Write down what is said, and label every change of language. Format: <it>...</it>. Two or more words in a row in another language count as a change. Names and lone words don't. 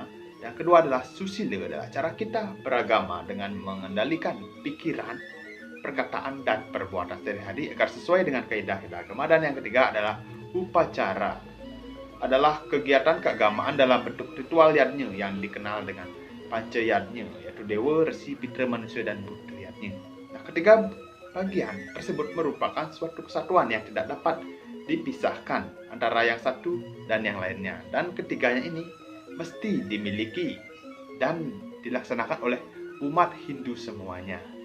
<id>Yang kedua adalah susila, adalah cara kita beragama dengan mengendalikan pikiran, perkataan, dan perbuatan sehari-hari agar sesuai dengan kaidah-kaidah agama. Dan yang ketiga adalah upacara, adalah kegiatan keagamaan dalam bentuk ritual yadnya yang dikenal dengan panca yadnya, yaitu dewa, resi, pitra, manusia, dan buddha yadnya. Nah, ketiga bagian tersebut merupakan suatu kesatuan yang tidak dapat dipisahkan antara yang satu dan yang lainnya. Dan ketiganya ini mesti dimiliki dan dilaksanakan oleh umat Hindu semuanya.</id>